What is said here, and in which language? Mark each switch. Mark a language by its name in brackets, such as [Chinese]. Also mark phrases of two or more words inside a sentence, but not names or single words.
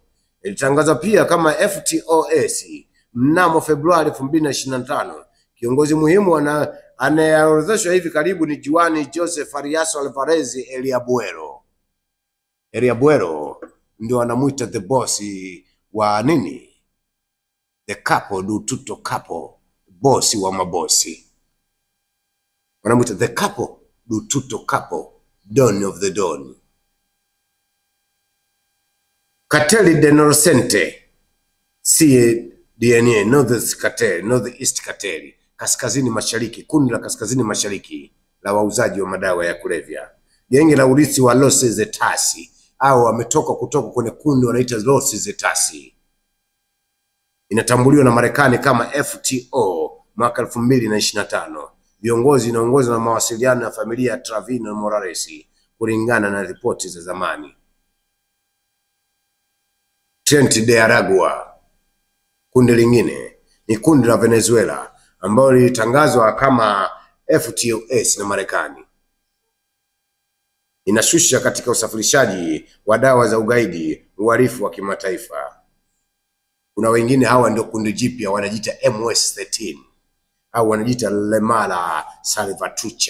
[Swahili] Ilitangazwa pia kama FTOS mnamo Februari 2025. Kiongozi muhimu anayeorodheshwa hivi karibu ni Juan Joseph Arias Alvarez Eliabuero. Eliabuero ndio anamuita [English] the boss [Swahili] wa nini? [Italian] The capo du tutto capo, [Swahili] boss wa mabosi. Wanamuita the [Italian] capo du tutto capo, [English] Don of the Don. [Swahili] Cartel de Norocente, CDNA, Northeast Cartel, Northeast Cartel, kaskazini mashariki, kundi la kaskazini mashariki la wauzaji wa madawa ya kulevya. Genge la urithi wa Los Zetas au wametoka kutoka kwenye kundi wanaita Los Zetas. Inatambuliwa na Marekani kama FTO mwaka 2025. Viongozi inaongozwa na mawasiliano ya familia ya Trevino Morales kulingana na ripoti za zamani. Trinidad de Aragua, kundi lingine ni kundi la Venezuela ambalo lilitangazwa kama FTOS na Marekani. Inashusha katika usafirishaji wa dawa za ugaidi, uhalifu wa kimataifa. Kuna wengine hawa ndio kundi jipya wanajiita MS-13 au wanajiita Le Mala Salvatrucha.